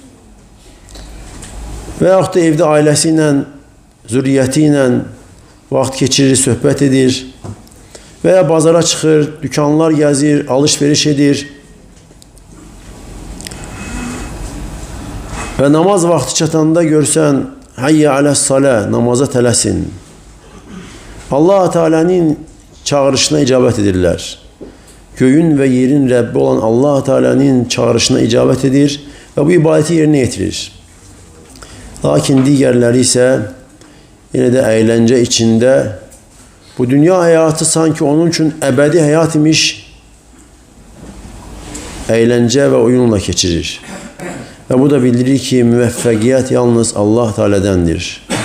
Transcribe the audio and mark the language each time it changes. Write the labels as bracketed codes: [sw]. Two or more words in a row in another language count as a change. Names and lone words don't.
[az] və yaxud da evdə ailəsi ilə, zürriyyəti ilə vaxt keçirir, söhbət edir və ya bazara çıxır, dükanlar gəzir, alış-veriş edir və namaz vaxtı çatanda görsən, hayyə aləs-salə, namaza tələsin. Allah Teala'nın çağırışına icabət edirlər. Göyün və yerin Rəbbi olan Allah Teala'nın çağırışına icabət edir [tr] ve bu ibadeti yerine getirir. Lakin diğerleri ise yine de eğlence içinde, bu dünya hayatı sanki onun için ebedi hayat imiş, eğlence ve oyunla geçirir. Ve bu da bildirir ki müveffekiyet yalnız Allah Teala'dandır.